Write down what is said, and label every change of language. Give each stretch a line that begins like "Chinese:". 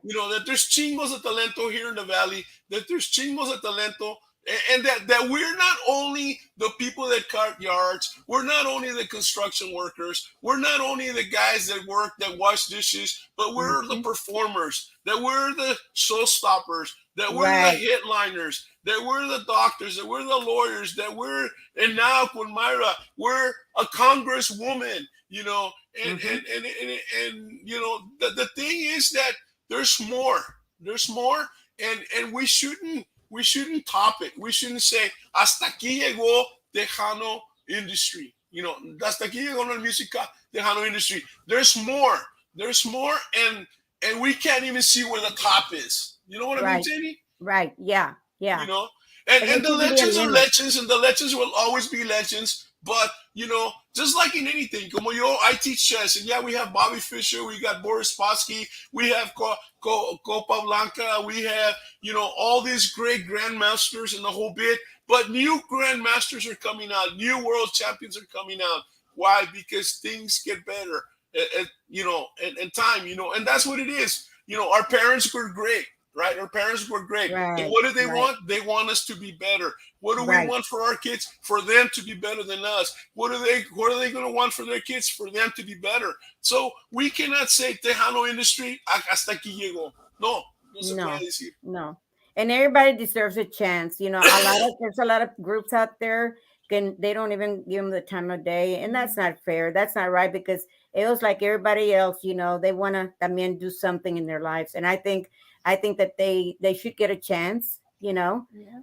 English: You know, that there's
Spanish: chingos de talento
English: here in the valley, that there's chingos de talento, and that we're not only the people that cart yards, we're not only the construction workers, we're not only the guys that work, that wash dishes, but we're the performers, that we're the showstoppers, that we're the headliners, that we're the doctors, that we're the lawyers, that we're, and now with Myra, we're a congresswoman, you know, and you know, the thing is that there's more, and we shouldn't top it. We shouldn't say
Spanish: hasta aquí llegó
English: Tejano industry. You know,
Spanish: hasta aquí llegó la música
English: Tejano industry. There's more, and we can't even see where the top is. You know what I mean, Jenny? Right. Yeah. Yeah. You know, and the legends are legends, and the legends will always be legends. But, you know, just like in anything,
Spanish: como yo,
English: I teach chess, and yeah, we have Bobby Fischer, we got Boris Spassky, we have Copa Blanca, we have, you know, all these great grandmasters and the whole bit. But new grandmasters are coming out, new world champions are coming out. Why? Because things get better, you know, and time, you know, and that's what it is. You know, our parents were great. Right, our parents were great. Right, and what do they want? They want us to be better. What do we want for our kids? For them to be better than us. What are they going to want for their kids? For them to be better. So we cannot say Tejano industry
Spanish: hasta aquí llegó. No se puede decir.
English: No. And everybody deserves a chance. You know, there's a lot of groups out there they don't even give them the time of day, and that's not fair. That's not right, because it was like everybody else. You know, they want to también do something in their lives, and I think that they should get a chance, you know. Yeah.